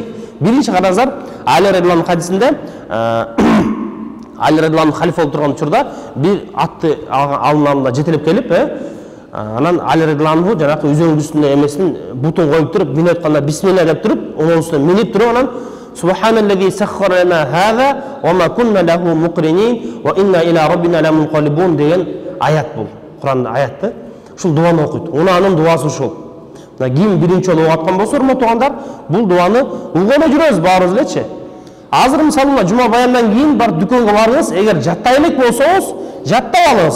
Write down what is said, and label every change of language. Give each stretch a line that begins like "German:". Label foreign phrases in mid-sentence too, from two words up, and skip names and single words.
Kyrgyz: Биринчи караңыздар, Али радиаллаху хадисинде Али радиаллаху халифа болуп турган учурда бир атты алынамда жетелеп келип, анан Али радиаллаху жанагы үзөңдүн үстүнө эмесин бутун коюп туруп, минип атканда бисмилла деп туруп, онун үстүнө минип туруп, анан
Arabic: سبحان الذي سخر لنا هذا وما كنا له مقرنين وإنا إلى ربنا لمنقلبون
Kyrgyz: деген аят бул. Куранда аятты. Ушул дуаны окуйт. Анын дуасы ушул. Ким биринчи жолу окуткан болсо, урматтуугандар, бул дуаны угана жүрөбүз баарыбыз элечи. Азыр мисалы жума баяндан кийин бар дүкөнгө барыңыз, эгер жаттай элек болсоңуз, жаттап алыңыз.